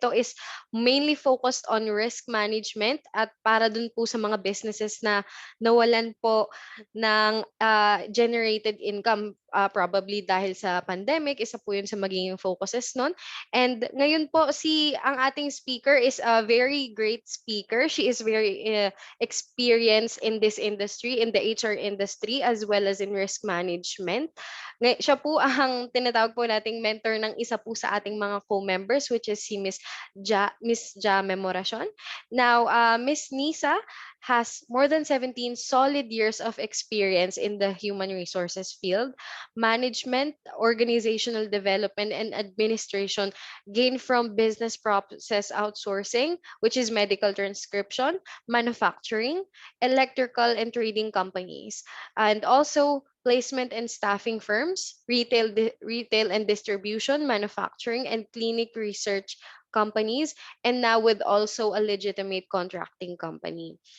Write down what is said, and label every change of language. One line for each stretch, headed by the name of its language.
Filipino: Ito
English: is mainly focused on risk management
Filipino: at para dun po sa mga businesses na nawalan po ng generated income, probably dahil sa pandemic. Isa po yun sa magiging focuses nun. And ngayon po ang ating speaker
English: is a very great speaker. She is very experience in this industry, in the HR industry, as well as in risk management.
Filipino: Siya po ang tinatawag po nating mentor ng isa po sa ating mga co-members, which is si Miss Ja Memoracion.
English: Now, Miss Nisa has more than 17 solid years of experience in the human resources field, management, organizational development, and administration gained from business process outsourcing, which is medical transcription, manufacturing, electrical and trading companies, and also placement and staffing firms, retail and distribution, manufacturing, and clinic research companies, and now with also a legitimate contracting company.